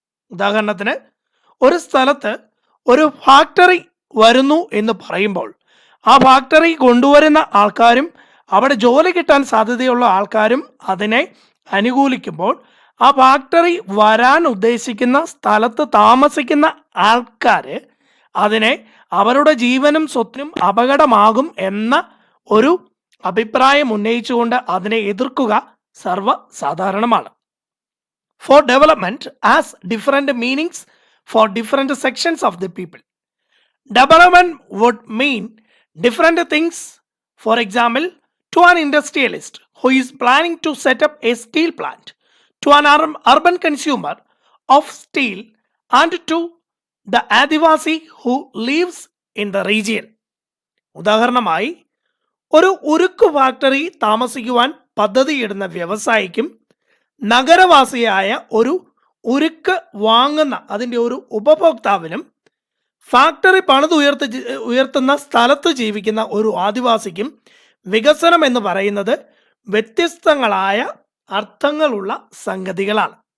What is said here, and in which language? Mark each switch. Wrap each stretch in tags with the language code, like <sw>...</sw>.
<ml>ഉദാഹരണത്തിന്, ഒരു സ്ഥലത്ത് ഒരു ഫാക്ടറി വരുന്നു എന്ന് പറയുമ്പോൾ ആ ഫാക്ടറി കൊണ്ടുവരുന്ന ആൾക്കാരും അവിടെ ജോലി കിട്ടാൻ സാധ്യതയുള്ള ആൾക്കാരും അതിനെ അനുകൂലിക്കുമ്പോൾ ആ ഫാക്ടറി വരാൻ ഉദ്ദേശിക്കുന്ന സ്ഥലത്ത് താമസിക്കുന്ന ആൾക്കാർ അതിനെ അവരുടെ ജീവനും സ്വത്തിനും അപകടമാകും എന്ന ഒരു അഭിപ്രായം ഉന്നയിച്ചുകൊണ്ട് അതിനെ എതിർക്കുക സർവ്വസാധാരണമാണ്.</ml> <en>For development has different meanings for different sections of the people. Development would mean different things. For example, to an industrialist who is planning to set up a steel plant, to an urban consumer of steel, and to the Adivasi who lives in the region.</en> <ml>ഉദാഹരണമായി, ഒരു ഉരുക്ക് factory താമസിക്കുവാൻ പദ്ധതിയിടുന്ന വ്യവസായിക്കും നഗരവാസിയായ ഒരു ഉരുക്ക് വാങ്ങുന്ന അതിൻ്റെ ഒരു ഉപഭോക്താവിനും factory ഉയർത്തുന്ന സ്ഥലത്ത് ജീവിക്കുന്ന ഒരു ആദിവാസിക്കും വികസനം എന്ന് പറയുന്നത് വ്യത്യസ്തങ്ങളായ അർത്ഥങ്ങളുള്ള സംഗതികളാണ്.</ml>